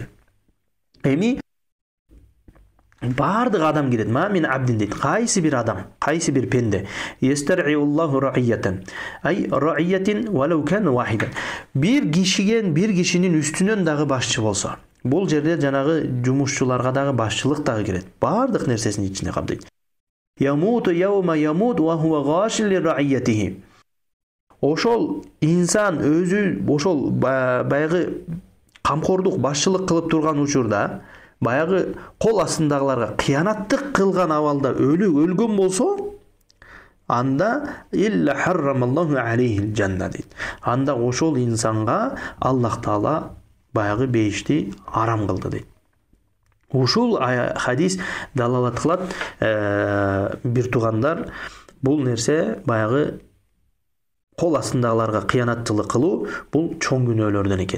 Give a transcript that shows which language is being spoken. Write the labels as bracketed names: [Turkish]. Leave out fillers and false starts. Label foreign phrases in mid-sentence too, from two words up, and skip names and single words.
[Kyrgyz] Эми бардык адам кирет. [Arabic] ما من عبد [Kyrgyz] дейт. Кайсы бир адам, кайсы бир пенде. [Arabic] يسترعيه الله رعية أي رعية ولو كان واحدا. [Kyrgyz] Бир кишинин үстүнөн дагы башчы болсо. Бул жерде жанагы жумушчуларга дагы башчылык дагы кирет. Бардык нерсесин ичине камтыйт. [Arabic] يموت يوم يموت وهو غاش لرعيته. [Kyrgyz] Ошол инсан өзү ошол баягы камкордук, башчылык кылып турган учурда баягы кол астындагыларга кыянаттык кылган абалда өлгөн болсо, анда [Arabic] إلا حرم الله عليه الجنة [Kyrgyz] дейт. Анда ошол инсанга Аллах Таала баягы бейишти арам кылды дейт. Ушул хадис далалат кылат, бир тугандар, бул нерсе баягы кол астындагыларга кыянатчылык кылуу бул чоң күнөөлөрдөн экен.